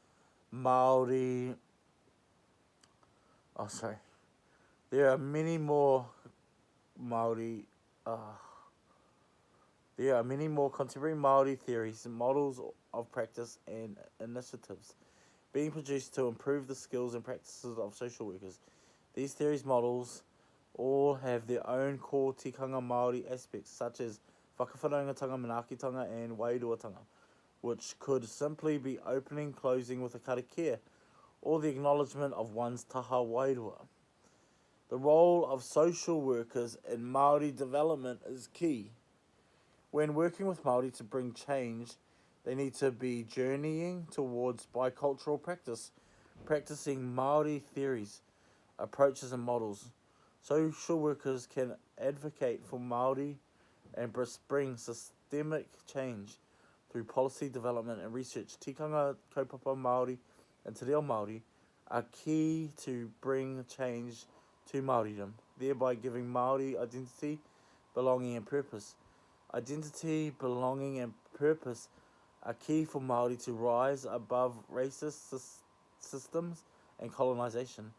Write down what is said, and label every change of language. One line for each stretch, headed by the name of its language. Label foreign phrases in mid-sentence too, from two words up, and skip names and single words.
English: There are many more contemporary Māori theories, models of practice and initiatives being produced to improve the skills and practices of social workers. These theories models all have their own core
Māori: tikanga Māori
English: aspects, such as whakawhanaungatanga, manaakitanga, and wairuatanga, which could simply be opening, closing with a karakia, or the acknowledgement of one's
Māori: taha wairua.
English: The role of social workers in Māori development is key. When working with Māori to bring change, they need to be journeying towards bicultural practice, practicing Māori theories, approaches and models. Social workers can advocate for Māori and bring systemic change through policy development and research. Tikanga,
Māori: kaupapa Māori
English: and
Māori: te reo Māori
English: are key to bring change to Māoridom, thereby giving Māori identity, belonging and purpose. Identity, belonging and purpose are key for Māori to rise above racist systems and colonisation.